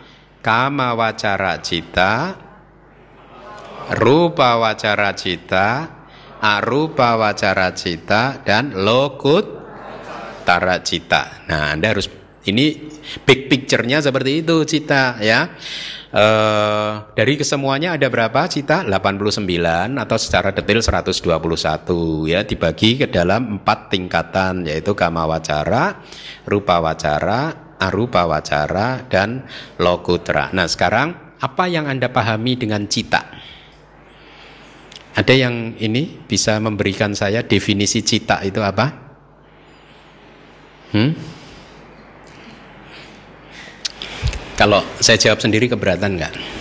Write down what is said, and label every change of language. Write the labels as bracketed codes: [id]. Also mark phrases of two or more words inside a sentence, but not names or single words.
[pi] Kama wacara cita, rupa wacara cita, arupa wacara cita, dan lokutara cita. [id] Nah, Anda harus, ini [en] big picture- [id] nya seperti itu cita ya. Dari kesemuanya ada berapa cita? 89 atau secara detail 121 ya, dibagi ke dalam 4 tingkatan, yaitu [pi] kama wacara, rupa wacara, arupa wacara, [id] dan lokutra. Nah, sekarang apa yang Anda pahami dengan cita? Ada yang ini bisa memberikan saya definisi cita itu apa? Kalau saya jawab sendiri keberatan nggak?